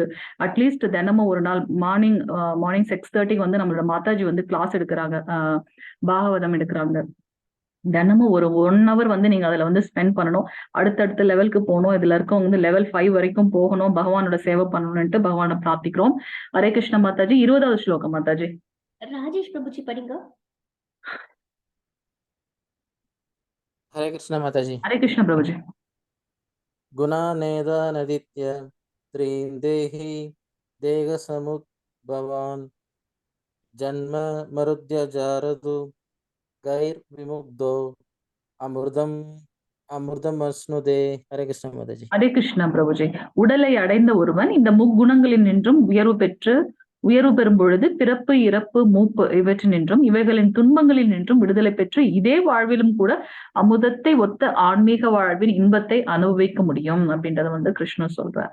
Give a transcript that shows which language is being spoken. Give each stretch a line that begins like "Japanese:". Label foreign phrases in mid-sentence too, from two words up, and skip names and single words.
Tamil: அட்லீஸ்ட் தினமும் ஒரு நாள் மார்னிங் 6:30 வந்து நம்மளோட மாதாஜி வந்து கிளாஸ் எடுக்கிறாங்க, பாகவதம் எடுக்கிறாங்க. தினமும் ஒரு 1 hour வந்து நீங்க அதுல வந்து ஸ்பெண்ட் பண்ணணும். அடுத்தடுத்த லெவலுக்கு போகணும். இதுல இருக்கவங்க வந்து லெவல் 5 வரைக்கும் போகணும், பகவானோட சேவை பண்ணணும்ட்டு பகவானை பிரார்த்திக்கிறோம். ஹரே கிருஷ்ண மாதாஜி. 20வது ஸ்லோகம் மாதாஜி. ராஜேஷ் பிரபுஜி படிங்க.
Hindi: हरे कृष्ण माताजी। हरे कृष्ण प्रभुजी।
Sanskrit: गुणानेदानदित्य त्रीन् देहि देह समुद्भवान् जन्म मरुद्य जारदु गैर्विमुग्धो अमृतमश्नुदे।
Hindi: हरे कृष्ण माताजी। हरे कृष्ण प्रभुजी।
Tamil: உடலை அடைந்த ஒருவன் இந்த முக்குணங்களில் நின்றும் உயர்வு பெறும் பொழுது பிறப்பு இறப்பு மூப்பு இவற்றினின்றும் இவைகளின் துன்பங்களில் நின்றும் விடுதலை பெற்று இதே வாழ்விலும் கூட அமுதத்தை ஒத்த ஆன்மீக வாழ்வின் இன்பத்தை அனுபவிக்க முடியும் அப்படின்றத வந்து கிருஷ்ணர் சொல்றார்.